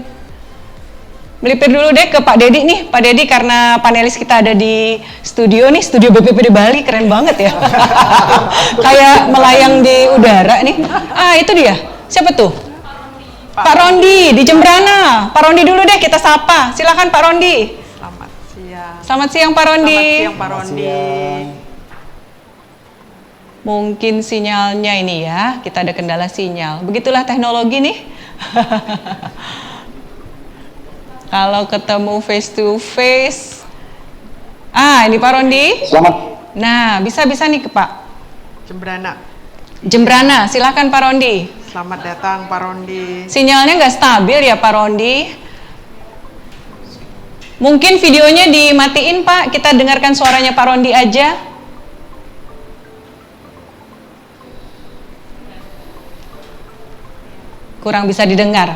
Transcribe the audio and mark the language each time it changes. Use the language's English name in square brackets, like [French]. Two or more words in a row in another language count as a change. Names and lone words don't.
[Indonesian] Melipir dulu deh ke Pak Dedi nih, Pak Dedi, karena panelis kita ada di studio nih, studio BPPD Bali, keren banget ya. Kayak melayang di udara nih. Ah, itu dia. Siapa tuh? Pak Rondi di Jembrana. Pak Rondi dulu deh kita sapa. Silakan Pak Rondi. Selamat siang Pak Rondi. Selamat siang Pak Rondi. Mungkin sinyalnya ini ya, kita ada kendala sinyal. Begitulah teknologi nih. Kalau ketemu [English] face to face. [Indonesian] Ah, ini Pak Rondi. Selamat. Nah, bisa nih ke Pak. Jembrana. Jembrana, silakan Pak Rondi. Selamat datang Pak Rondi. Sinyalnya nggak stabil ya Pak Rondi. Mungkin videonya dimatiin Pak, kita dengarkan suaranya Pak Rondi aja. Kurang bisa didengar.